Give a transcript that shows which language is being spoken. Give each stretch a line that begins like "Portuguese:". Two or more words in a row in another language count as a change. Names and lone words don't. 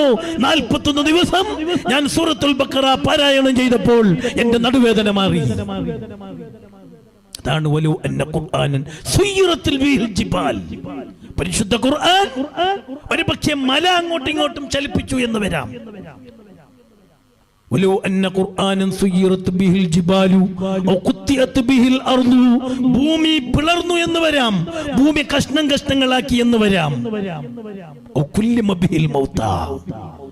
Malayalam: 41 ദിവസം ഞാൻ സൂറത്തുൽ ബഖറ പാരായണം ചെയ്തപ്പോൾ എന്റെ നടുവേദന മാറി.
Arabic: അതാണ് ولو أن قرآنا سيرت به الجبال.
Malayalam: പരിശുദ്ധ ഖുർആൻ ഒരുപക്ഷേ മല അങ്ങോട്ടും ഇങ്ങോട്ടും ചലിപ്പിച്ചു എന്ന് വരാം.
Arabic: ولو أن قرآنا سيرت به الجبال أو قطعت به الأرض.
Malayalam: ഭൂമി പിളർന്നു എന്ന് വരാം, ഭൂമി കഷ്ണങ്ങളാക്കി എന്ന് വരാം.
Arabic: أو كلم به الموتى.